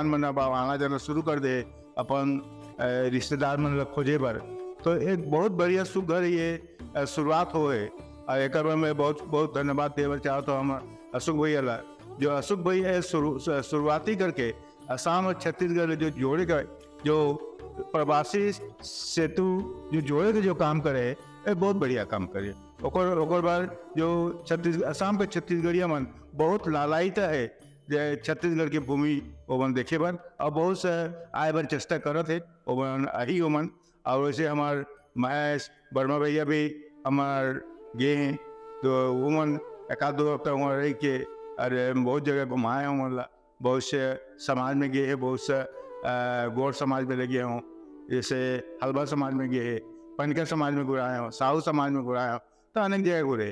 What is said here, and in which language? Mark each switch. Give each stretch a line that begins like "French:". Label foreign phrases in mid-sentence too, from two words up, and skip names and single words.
Chhattisgarhi: मन अब आना जाना शुरू कर दे अपन रिश्तेदार मन खोजे बर तो एक बहुत बढ़िया सुघर ये शुरुआत हो है और एक मैं बहुत बहुत धन्यवाद देवर चाहता हूँ हम अशोक भैया ला जो अशोक भैया शुरुआती करके असम और छत्तीसगढ़ जो जोड़े का जो प्रवासी सेतु जो जोड़े के जो काम करे ये बहुत बढ़िया काम करे ओकर बाद जो असम के छत्तीसगढ़िया मन बहुत लालायित है छत्तीसगढ़ की भूमि ओमन देखे बर और बहुत से आए बर चेष्टा करत है ओमन अही ओमन और वैसे हमार महेश वर्मा भैया भी हमार गे हैं तो ओमन एक आध 2 हफ्ता वहाँ रह के अरे बहुत जगह घुमाए हूँ, मतलब बहुत से समाज में गए हैं, बहुत से गौड़ समाज में लगे हूँ, जैसे हलवा समाज में गए हैं, पनकर समाज में घुराए हूँ, साहू समाज में घुराए हूँ, तो अनेक जगह घुरे।